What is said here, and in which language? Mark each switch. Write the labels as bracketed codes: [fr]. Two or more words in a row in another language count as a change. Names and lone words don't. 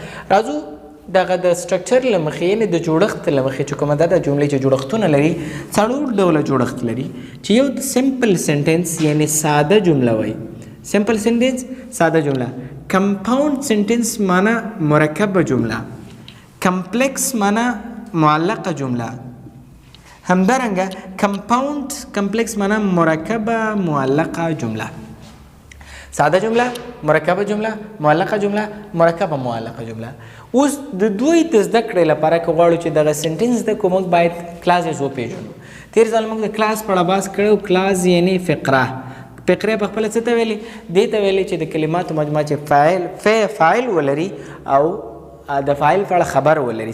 [ps] راځو دغه د سټرکچر له مخې یعنې د جوړښت له مخې چې کومه ده د جملې چې جوړښتونه لري څلور ډوله جوړښت لري چې یو د [en] simple sentence [ps] یعنې ساده جمله وایي. [en] simple sentence [ps] ساده جمله. [en] compound sentence [ps] معنا مرکبه جمله. کمپلیکس معنا معلقه جمله. همدارنګه [en] compound complex [ps] معنا مرکبه معلقه جمله. ساده جمله، مرکبه جمله، معلقه جمله، مرکبه معلقه جمله. اوس د دوی د زده کړې لپاره که غواړو چې دغه سنټنس د کوم موږ باید کلاسز وپېژنو. تېر ځل موږ د کلاس په اړه بحث کړی. کلاس یعنې فقره. فقره په خپله څه ته ویلې؟ دې ته ویلې چې د کلماتو مجموعه چې فاعل ولري او د فاعل په اړه خبر ولري.